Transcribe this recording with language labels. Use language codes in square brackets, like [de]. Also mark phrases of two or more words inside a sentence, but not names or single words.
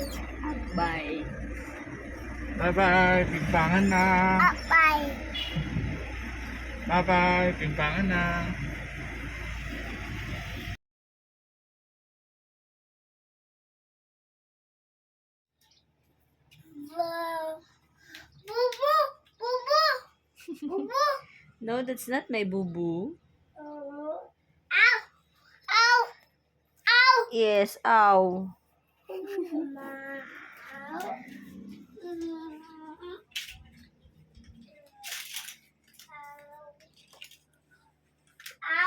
[en] Bye bye, pingpangan na. Bye. Bye bye, pingpangan na. No, that's not my boo-boo. Ow! Ow! Ow! Yes, ow. Mama, ow. Ow!